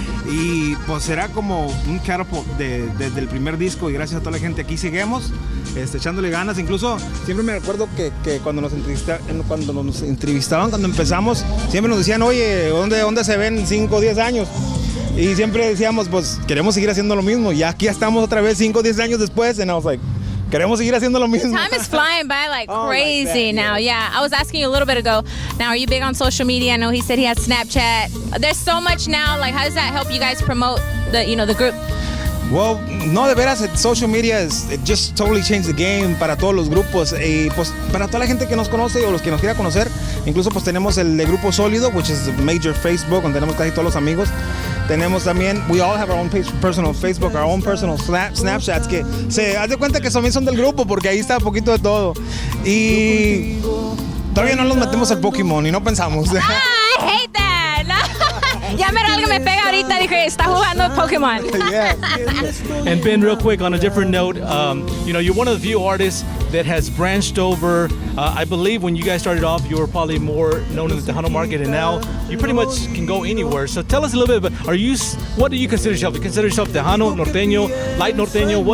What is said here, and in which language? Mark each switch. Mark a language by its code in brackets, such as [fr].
[es] Y pues será como un catapult desde el primer disco, y gracias a toda la gente aquí seguimos echándole ganas. Incluso siempre me recuerdo que cuando nos entrevistaban, cuando empezamos, siempre nos decían, oye, ¿dónde se ven 5 o 10 años? Y siempre decíamos, pues queremos seguir haciendo lo mismo. Y aquí estamos otra vez 5 o 10 años después, [en] and I was like, [es] queremos seguir haciendo lo mismo. [en] Time is flying by like crazy now. Yeah, I was asking you a little bit ago. Now, are you big on social media? I know he said he has Snapchat. There's so much now. Like, how does that help you guys promote the group? Well, [es] no, de veras, [en] social media it just totally changed the game [es] para todos los grupos y pues para toda la gente que nos conoce o los que nos quiera conocer. Incluso pues tenemos el de Grupo Solido, [en] which is the major Facebook, [es] donde tenemos casi todos los amigos. Tenemos también, [en] we all have our own personal Facebook, our own personal Snapchats, [es] que se haz de cuenta que también son del grupo, porque ahí está un poquito de todo. Y todavía no nos metemos al Pokémon y no pensamos. [en] I hate that. Ya algo me pega ahorita, dije, está jugando Pokémon. Yeah. And Ben, real quick, on a different note, you're one of the few artists that has branched over. I believe when you guys started off, you were probably more known in the Tejano market, and now you pretty much can go anywhere. So tell us a little bit about, what do you consider yourself? Do you consider yourself Tejano, Norteño, Light Norteño?